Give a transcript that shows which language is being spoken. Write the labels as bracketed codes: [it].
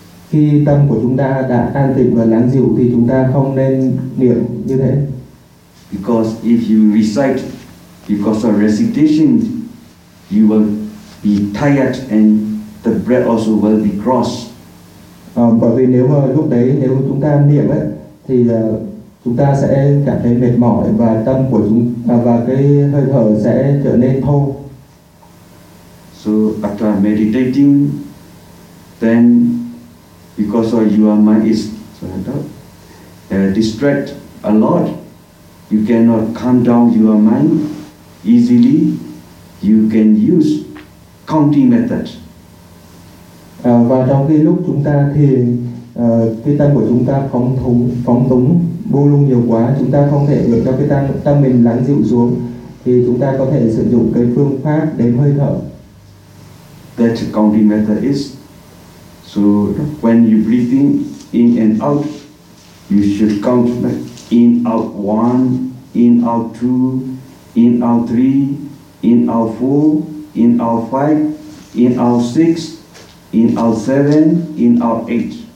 [vi] Khi tâm của chúng ta đã an tịnh và lắng dịu thì chúng ta không nên niệm như thế. [en] Because if you recite, because of recitation, you will be tired and the breath also will be cross. [vi] Bởi vì nếu mà lúc đấy nếu chúng ta niệm ấy thì chúng ta sẽ cảm thấy mệt mỏi và tâm của chúng và cái hơi thở sẽ trở nên thô. [en] So after meditating, then because of your mind is distract a lot, you cannot calm down your mind easily. You can use counting method. [vi] Và trong cái lúc chúng ta thiền, cái tâm của chúng ta phóng túng, bô lung nhiều quá, chúng ta không thể được cho cái tâm mình lắng dịu xuống, thì chúng ta có thể sử dụng cái phương pháp đếm hơi thở. [en] That counting method is, so when you breathing in and out, you should count like in out one, in out two, in out three, in out four, in out five, in out six, in out seven, in out eight.